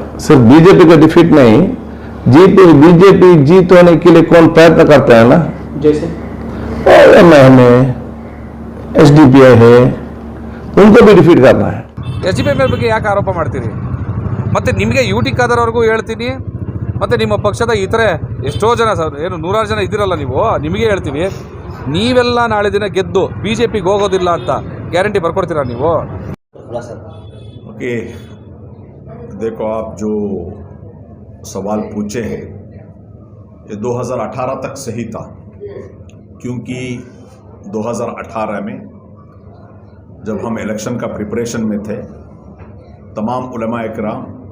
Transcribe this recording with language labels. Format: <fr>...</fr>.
<hi>सिर्फ बीजेपी का डिफीट नहीं, बीजेपी जीत होने के लिए कौन प्रयत्न करता है ना, जैसे एमआईएम है, एसडीपीआई है, उनको भी डिफीट करना है।</hi> <kn>SDPI ಮೇಲೆ ಬಗ್ಗೆ ಯಾಕೆ ಆರೋಪ ಮಾಡ್ತೀರಿ? ಮತ್ತು ನಿಮಗೆ UT ಖಾದರ್ವರೆಗೂ ಹೇಳ್ತೀನಿ, ಮತ್ತು ನಿಮ್ಮ ಪಕ್ಷದ ಇತರೆ ಎಷ್ಟೋ ಜನ ಏನು 100 ಜನ ಇದ್ದೀರಲ್ಲ ನೀವು, ನಿಮಗೆ ಹೇಳ್ತೀವಿ, ನೀವೆಲ್ಲ ನಾಳೆ ದಿನ ಗೆದ್ದು BJPಗೆ ಹೋಗೋದಿಲ್ಲ ಅಂತ ಗ್ಯಾರಂಟಿ ಬರ್ಕೊಡ್ತೀರಾ ನೀವು?</kn> <hi>ओके, देखो आप जो सवाल पूछे हैं ये 2018 तक सही था, क्योंकि 2018 में जब हम इलेक्शन का प्रिपरेशन में थे, तमाम उलमा इकराम,</hi>